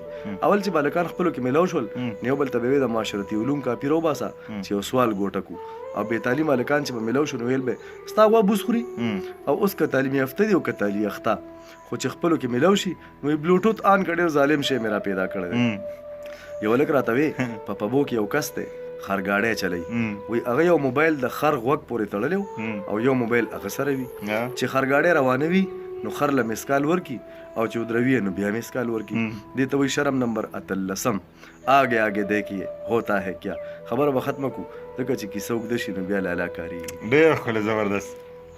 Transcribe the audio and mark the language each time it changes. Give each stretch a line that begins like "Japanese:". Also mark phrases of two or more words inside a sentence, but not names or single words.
Pashto: اول چې بالکان خپلو کې میلاو شول نو یو بل ته به یې د معاشرتي علوم کاپي راوباسه چې یو سوال ګوټه کړو او بې تعلیم هلکان چې به میلاو شو نو ویل به ستا غوا بوس خوري او اوس که تعلیم یافته دی او که تعلیم یافته خو چې خپلو کې میلاو شي نو یې بلوټوت آن کړی ډېر ظالم شی مې را پیدا کړی دی. یو هلک راته وی په پبو کې یو کس دی خرګاډی چلی وی هغه یو موبایل د خر غوږ پورې تړلی او یو موبایل هغه سره وي چې خرګاډی روانه وي نو خر له مسکال ورکی او چې ودروي نو بیا مسکال ورکی. دې ته وی شرم نمبر 13
Urdu: آگے آگے دیکھیے ہوتا ہے کیا.
Pashto: خبره به ختمه کو ځکه چې کیسه اوږده شي نو بیا لالا کاري. ډېر ښکلی زبردست.